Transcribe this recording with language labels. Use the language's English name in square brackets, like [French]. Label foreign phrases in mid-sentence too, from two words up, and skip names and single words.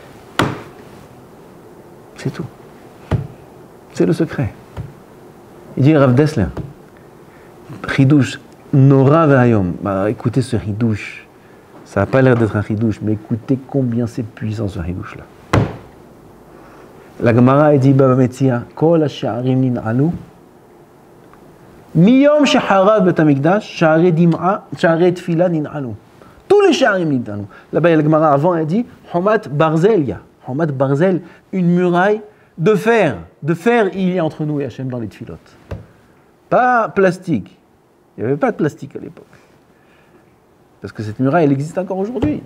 [French] C'est tout. C'est le secret. Il dit Rav Dessler, Chidouche, [Hebrew] נורא ואיום. [French] Écoutez ce Chidouche. Ça n'a pas l'air d'être un Chidouche, mais écoutez combien c'est puissant ce Chidouche-là. La Gemara dit Baba Metzia, [Hebrew] כל השערים ננעלו. מיום שחרב בית המקדש, שערי דמעה, שערי תפילה ננעלו. [French] Tous les [Hebrew] שערים ננעלו. [French] Là-bas, la Gemara avant, elle dit [Hebrew] חומת ברזל, חומת ברזל, [French] une muraille de fer. De fer, il y a entre nous et Hachem dans les tfilotes. Pas plastique. Il n'y avait pas de plastique à l'époque. Parce que cette muraille, elle existe encore aujourd'hui.